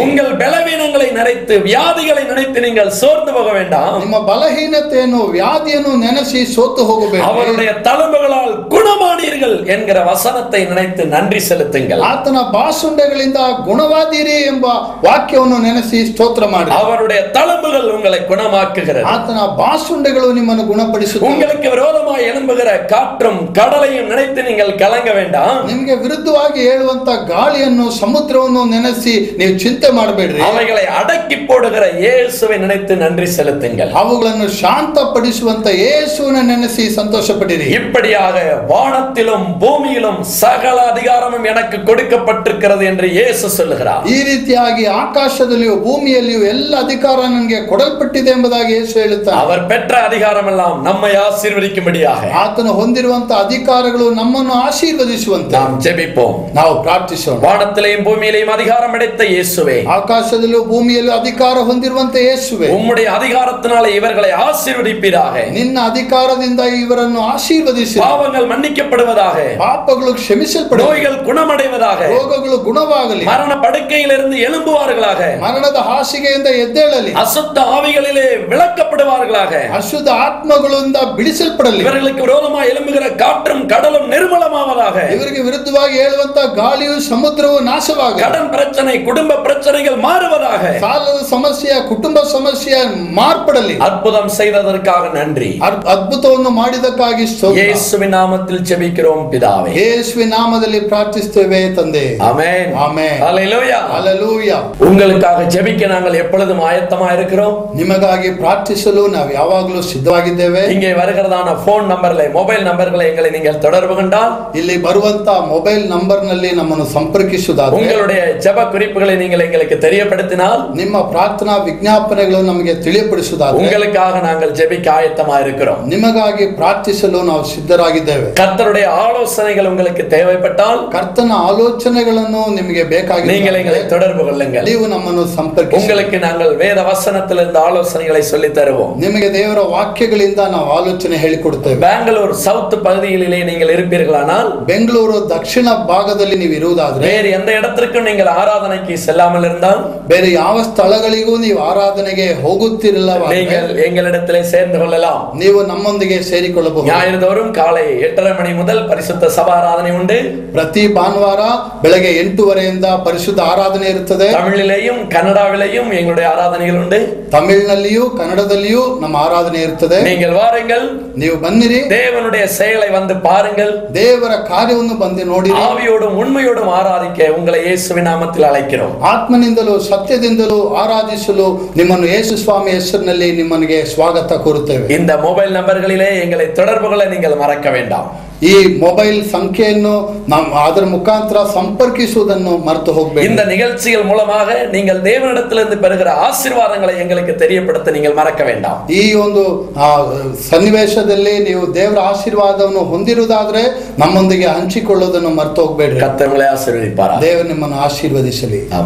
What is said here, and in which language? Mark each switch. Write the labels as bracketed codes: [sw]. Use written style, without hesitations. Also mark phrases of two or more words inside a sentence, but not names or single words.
[ta] உங்கள் பலவீனங்களை நினைத்து வியாதிகளை நினைத்து நீங்கள் சோர்ந்து போக வேண்டாம். [kn] ನಿಮ್ಮ ಬಲಹೀನತೆಯನ್ನು ವ್ಯಾಧಿಯನ್ನು ನೆನೆಸಿ ಸೋತು ಹೋಗಬೇಡಿ. [ta] அவருடைய தழும்புகளால் குணமானீர்கள் என்கிற வசனத்தை நினைத்து நன்றி செலுத்துங்கள். [kn] ಆತನ ಬಾಸುಂಡೆಗಳಿಂದ ಗುಣವಾದಿರಿ ಎಂಬ ವಾಕ್ಯವನ್ನು ನೆನೆಸಿ ಸ್ತೋತ್ರ ಮಾಡಿ. [ta] அவருடைய தழும்புகள் உங்களை குணமாக்குகிறது. [kn] ಆತನ ಬಾಸುಂಡೆಗಳು ನಿಮ್ಮನ್ನು ಗುಣಪಡಿಸುತ್ತವೆ. [ta] உங்களுக்கு விரோதமாய் எழும்புகிற காற்றும் கடலையும் நினைத்து நீங்கள் கலங்க வேண்டாம். [kn] ನಿಮಗೆ ವಿರುದ್ಧವಾಗಿ ಹೇಳುವಂತ ಗಾಳಿಯನ್ನು ಸಮುದ್ರವನ್ನು ನೆನೆಸಿ ನೀವು ಚಿಂತೆ ಮಾಡಬೇಡ್ರಿ. [ta] அவைகளை அடக்கி போடுகிற இயேசுவை நினைத்து நன்றி செலுத்துங்கள். [kn] ಅವುಗಳನ್ನು ಶಾಂತಪಡಿಸುವಂತ ಯೇಸುವನ್ನು ನೆನೆಸಿ ಸಂತೋಷ ಪಡಿರಿ. [ta] இப்படியாக வானத்திலும் பூமியிலும் சகல அதிகாரமும் எனக்கு கொடுக்கப்பட்டிருக்கிறது என்று இயேசு சொல்லுகிறார். [kn] ಈ ರೀತಿಯಾಗಿ ಆಕಾಶದಲ್ಲಿಯೂ ಭೂಮಿಯಲ್ಲಿಯೂ ಎಲ್ಲ ಅಧಿಕಾರ ನನಗೆ ಕೊಡಲ್ಪಟ್ಟಿದೆ ಎಂಬುದಾಗಿ ಯೇಸು ಹೇಳುತ್ತಾನೆ. [ta] அவர் பெற்ற அதிகாரம் எல்லாம் நம்மை ஆசீர்வதிக்கும்படியாக [kn] ಆತನು ಹೊಂದಿರುವಂತ ಅಧಿಕಾರಗಳು ನಮ್ಮನ್ನು ಆಶೀರ್ವದಿಸುವಂತೆ [ta] நாம் ஜெபிப்போம். [kn] ನಾವು ಪ್ರಾರ್ಥಿಸೋಣ. [ta] வானத்திலேயும் பூமியிலேயும் அதிகாரம் அடைத்த இயேசுவே, [kn] ಆಕಾಶದಲ್ಲೂ ಭೂಮಿಯಲ್ಲೂ ಅಧಿಕಾರ ಹೊಂದಿರುವಂತ ಯೇಸುವೆ, [ta] உம்முடைய அதிகாரத்தினாலே இவர்களை ஆசீர்வதிப்பீராக. [kn] ನಿನ್ನ ಅಧಿಕಾರದಿಂದ ಇವರನ್ನು ಆಶೀರ್ವದಿಸಿ. [ta] பாவங்கள் மன்னிக்கப்படுவதாக, [kn] ಪಾಪಗಳು ಕ್ಷಮಿಸಲ್ಪಡ, [ta] நோய்கள் குணமடைவதாக, [kn] ರೋಗಗಳು ಗುಣವಾಗಲಿ, [ta] மரண படுக்கையிலிருந்து எழும்புவார்களாக, [kn] ಮರಣದ ಹಾಸಿಗೆಯಿಂದ ಎದ್ದೇಳಲಿ, [ta] அசுத்த ஆவிகளிலே விளக்கப்படுவார்களாக, [kn] ಅಶುದ್ಧ ಆತ್ಮಗಳಿಂದ ಬಿಡಿಸಲ್ಪಡಲಿ, [ta] இவர்களுக்கு விரோதமாக எழும்புகிற காற்றும் கடலும் நிர்மலமாவதாக, [kn] ಇವರಿಗೆ ವಿರುದ್ಧವಾಗಿ ಹೇಳುವಂತ ಗಾಳಿಯು ಸಮುದ್ರವು ನಾಶವಾಗ, [ta] கடன் பிரச்சனை குடும்ப பிரச்சனைகள் மாறுவதாக, [kn] ಸಾಲದ ಸಮಸ್ಯೆ ಕುಟುಂಬ ಸಮಸ್ಯೆ ಮಾರ್ಪಡಲಿ. [ta] அற்புதம் செய்ததற்காக நன்றி. [kn] ಅದ್ಭುತವನ್ನು ಮಾಡಿದಕ್ಕಾಗಿ ಸ್ತೋತ್ರ. [ta] இயேசுவின் நாமத்தில் ஜெபிக்கிறோம் பிதாவே. [kn] ಯೇಸುವಿನ ನಾಮದಲ್ಲಿ ಪ್ರಾರ್ಥಿಸುತ್ತೇವೆ ತಂದೆ. [ta] ஆமென். [kn] ಆಮೆನ್. [ta] ஹல்லேலூயா. [kn] ಹಲ್ಲೆಲೂಯಾ. [ta] உங்களுக்காக ஜெபிக்க நாங்கள் எப்பொழுதும் ஆயத்தமா இருக்கிறோம். [kn] ನಿಮಗಾಗಿ ಪ್ರಾರ್ಥಿಸಲು ನಾವು ಯಾವಾಗಲೂ ಸಿದ್ಧವಾಗಿದ್ದೇವೆ. [ta] இங்கே வருகிறதான போன் நம்பர்களை, மொபைல் நம்பர்களை எங்களை நீங்கள் தொடர்பு கொண்டால், [kn] ಇಲ್ಲಿ ಬರುವಂತ ಮೊಬೈಲ್ ನಂಬರ್ ನಲ್ಲಿ ನಮ್ಮನ್ನು ಸಂಪರ್ಕಿಸುವುದಾದರೆ, [ta] உங்களுடைய ஜெப குறிப்புகளை நீங்கள் எங்களுக்கு தெரியப்படுத்தினால், [kn] ನಿಮ್ಮ ಪ್ರಾರ್ಥನಾ ವಿಜ್ಞಾಪನೆಗಳು ನಮಗೆ ತಿಳಿಯಪಡಿಸುವುದಾದರೆ, [ta] உங்களுக்காக நாங்கள் ஜெபிக்க ஆயத்தமா இருக்கிறோம். [kn] ನಿಮಗಾಗಿ ಪ್ರಾರ್ಥಿಸಲು ನಾವು ಸಿದ್ಧರಾಗಿದ್ದೇವೆ. [ta] கர்த்தருடைய ஆலோசனைகள் உங்களுக்கு தேவைப்பட்டால், [kn] ಕರ್ತನ ಆಲೋಚನೆಗಳನ್ನು ನಿಮಗೆ ಬೇಕಾಗಿದೆ, [ta] நீங்கள் எங்களை தொடர்பு கொள்ளுங்கள். [kn] ನೀವು ನಮ್ಮನ್ನು ಸಂಪರ್ಕಿಸಿ. [ta] உங்களுக்கு நாங்கள் வேத வசனத்திலிருந்து ஆலோசனைகளை சொல்லி தருவோம். [kn] ನಿಮಗೆ ದೇವರ ವಾಕ್ಯಗಳಿಂದ ನಾವು ಆಲೋಚನೆ ಹೇಳಿಕೊಡುತ್ತೇವೆ. [ta] பெங்களூர் சவுத் பகுதிகளிலே நீங்கள் இருப்பீர்களானால், [kn] ಬೆಂಗಳೂರು ದಕ್ಷಿಣ ಭಾಗದಲ್ಲಿ ನೀವು ಇರುವುದಾದ್ರೆ, [ta] வேறு எந்த இடத்திற்கும் நீங்கள் ஆராதனைக்கு செல்லாமல் இருந்தால், [kn] ಬೇರೆ ಯಾವ ಸ್ಥಳಗಳಿಗೂ ನೀವು ಆರಾಧನೆಗೆ ಹೋಗುತ್ತಿರಲಿಲ್ಲವಾದರೆ, [ta] நீங்கள் எங்களிடத்திலே சேர்ந்து கொள்ளலாம். [kn] ನೀವು ನಮ್ಮೊಂದಿಗೆ ಸೇರಿಕೊಳ್ಳಬಹುದು. [ta] ஞாயிறு தோறும் காலை 8:30 மணி முதல் பரிசுத்த சபாராதனை உண்டு. [kn] ಪ್ರತಿ ಭಾನುವಾರ ಬೆಳಗ್ಗೆ 8:30ಯಿಂದ ಪರಿಶುದ್ಧ ಆರಾಧನೆ ಇರುತ್ತದೆ. [ta] தமிழிலேயும் கன்னடாவிலேயும் எங்களுடைய ஆராதனைகள் உண்டு. [kn] ತಮಿಳಿನಲ್ಲಿಯೂ ಕನ್ನಡದಲ್ಲಿಯೂ ನಮ್ಮ ಆರಾಧನೆ ಇರುತ್ತದೆ. [ta] நீங்கள் வாருங்கள், [kn] ನೀವು ಬನ್ನಿರಿ, [ta] தேவனுடைய செயலை வந்து பாருங்கள். [kn] ದೇವರ ಕಾರ್ಯವನ್ನು ಬಂದು ನೋಡಿ. [ta] ஆவியோடும் உண்மையோடும் ஆராதிக்க உங்களை இயேசுவின் நாமத்தில் அழைக்கிறோம். [kn] ಆತ್ಮನಿಂದಲೂ ಸತ್ಯದಿಂದಲೂ ಆರಾಧಿಸಲು ನಿಮ್ಮನ್ನು ಯೇಸು ಸ್ವಾಮಿ ಹೆಸರಿನಲ್ಲಿ ನಿಮ್ಮನಿಗೆ ಸ್ವಾಗತ ಕೋರುತ್ತೇವೆ. [ta] இந்த மொபைல் நம்பர்களிலே எங்களை தொடர்பு கொள்ள நீங்கள் மறக்க வேண்டாம். [kn] ಈ ಮೊಬೈಲ್ ಸಂಖ್ಯೆಯನ್ನು ಅದರ ಮುಖಾಂತರ ಸಂಪರ್ಕಿಸುವುದನ್ನು ಮರೆತು ಹೋಗಬೇಡಿ. [ta] இந்த நிகழ்ச்சிகள் மூலமாக நீங்கள் தேவனிடத்திலிருந்து பெறுகிற ஆசீர்வாதங்களை எங்களுக்கு தெரியப்படுத்த நீங்கள் மறக்க வேண்டாம். [kn] ಈ ಒಂದು ಸನ್ನಿವೇಶದಲ್ಲಿ ನೀವು ದೇವರ ಆಶೀರ್ವಾದವನ್ನು ಹೊಂದಿರುವುದಾದ್ರೆ ನಮ್ಮೊಂದಿಗೆ ಹಂಚಿಕೊಳ್ಳೋದನ್ನು ಮರೆತು ಹೋಗಬೇಡಿ. [ta] கர்த்தர் உங்களை ஆசீர்வதிப்பாராக. [kn] ದೇವರು ನಿಮ್ಮನ್ನು ಆಶೀರ್ವದಿಸಲಿ.